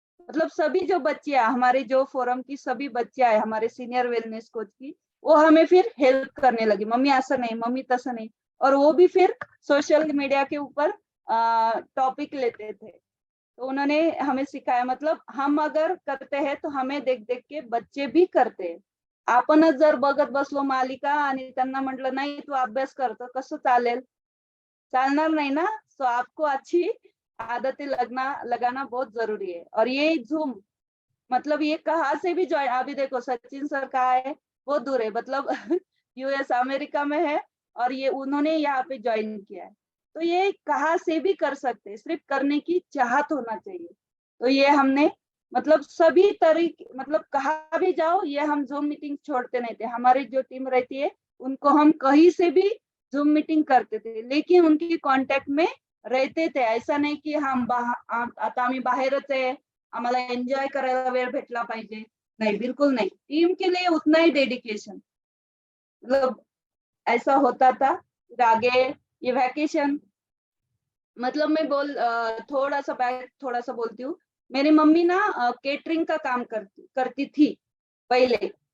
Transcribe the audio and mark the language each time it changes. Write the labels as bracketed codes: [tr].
[hi] मतलब सभी जो बच्चियां हमारे जो फोरम की सभी बच्चियां है हमारे सीनियर वेलनेस कोच की, वो हमें फिर हेल्प करने लगी, मम्मी ऐसा नहीं, मम्मी तसा नहीं, और वो भी फिर सोशल मीडिया के ऊपर टॉपिक लेते थे, तो उन्होंने हमें सिखाया। मतलब हम अगर करते हैं तो हमें देख देख के बच्चे भी करते हैं। [mr] आपणच जर बघत बसलो मालिका आणि त्यांना म्हटलं नाही तू अभ्यास कर, तर कसं चालेल, चालणार नहीं ना। [hi] सो आपको अच्छी आदतें लगाना बहुत जरूरी है। और ये जूम मतलब ये कहाँ से भी ज्वाइन, अभी देखो सचिन सर कहाँ है, बहुत दूर है, मतलब यूएस अमेरिका में है और ये उन्होंने यहाँ पे ज्वाइन किया है। तो ये कहाँ से भी कर सकते हैं, सिर्फ करने की चाहत होना चाहिए। तो ये हमने मतलब सभी तरीके मतलब कहाँ भी जाओ ये हम जूम मीटिंग छोड़ते नहीं थे। हमारी जो टीम रहती है उनको हम कहीं से भी जूम मीटिंग करते थे, लेकिन उनकी कांटेक्ट में रहते थे। [mr] ऐसा नाही की आता आम्ही बाहेरच आहे, आम्हाला एन्जॉय करायला वेळ भेटला पाहिजे, [hi] नहीं बिल्कुल नहीं। टीम के लिए उतना ही डेडिकेशन मतलब ऐसा होता था। फिर आगे ये वैकेशन मतलब मैं थोड़ा सा बोलती हूँ। मेरी मम्मी ना केटरिंग का काम करती थी पहले।